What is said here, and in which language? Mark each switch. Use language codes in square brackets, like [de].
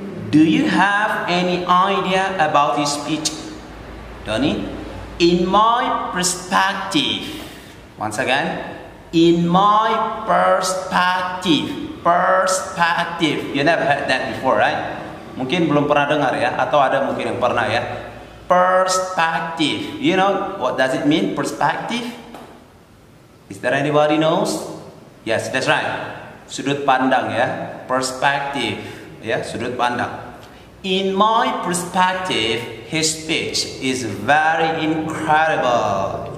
[en] Do you have any idea about his speech? Donnie? In my perspective. Once again. In my perspective. Perspective. You never heard that before, right? [id] Mungkin belum pernah dengar ya, atau ada mungkin yang pernah ya. [en] Perspective. You know what does it mean? Perspective? Is there anybody knows? Yes, that's right. [id] Sudut pandang ya. Perspective. Ya, sudut pandang. [en] In my perspective, his speech is very incredible.